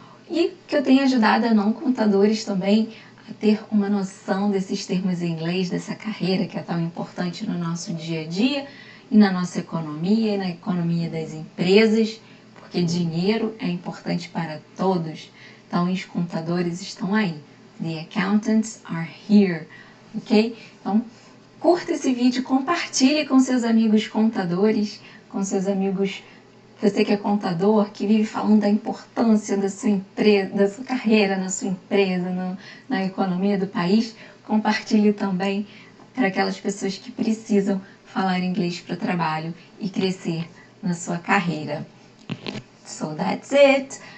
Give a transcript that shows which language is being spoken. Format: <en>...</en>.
<pt>e que eu tenha ajudado a não contadores também a ter uma noção desses termos em inglês, dessa carreira que é tão importante no nosso dia a dia e na nossa economia e na economia das empresas, porque dinheiro é importante para todos. Então, os contadores estão aí.</pt> <en>The accountants are here. Ok?</en> <pt>Então, curta esse vídeo, compartilhe com seus amigos contadores, com seus amigos, você que é contador, que vive falando da importância da sua empresa, da sua carreira na sua empresa, na economia do país. Compartilhe também para aquelas pessoas que precisam falar inglês para o trabalho e crescer na sua carreira.</pt> <en>So that's it.</en>